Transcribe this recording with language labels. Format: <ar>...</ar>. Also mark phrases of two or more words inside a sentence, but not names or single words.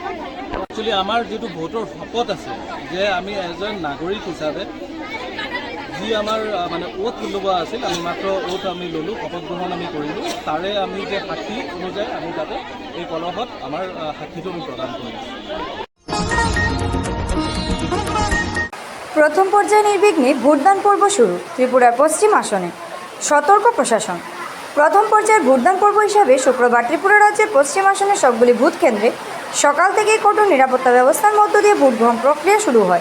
<as>একচুৱেলি আমাৰ যিটো ভোটৰ শপত আছে যে আমি এজন নাগৰিক হিচাপে যি আমাৰ মানে ওথ লোৱা আছিল, আমি মাত্ৰ ওথ আমি ল'লোঁ, শপত গ্ৰহণ আমি কৰিলোঁ। তাৰে আমি যে সাক্ষী অনুযায়ী আমি তাতে এই কলহত আমাৰ সাক্ষীটো আমি প্ৰদান কৰিছোঁ।</as> <bn>প্রথম পর্যায়ে নির্বিঘ্নে ভোটদান পর্ব শুরু ত্রিপুরার পশ্চিম আসনে। সতর্ক প্রশাসন। প্রথম পর্যায়ের ভোটদান পর্ব হিসাবে শুক্রবার ত্রিপুরা রাজ্যের পশ্চিম আসনের সবগুলি ভোট কেন্দ্রে সকাল থেকেই কঠোর নিরাপত্তা ব্যবস্থার মধ্য দিয়ে ভোট গ্রহণ প্রক্রিয়া শুরু হয়।</bn>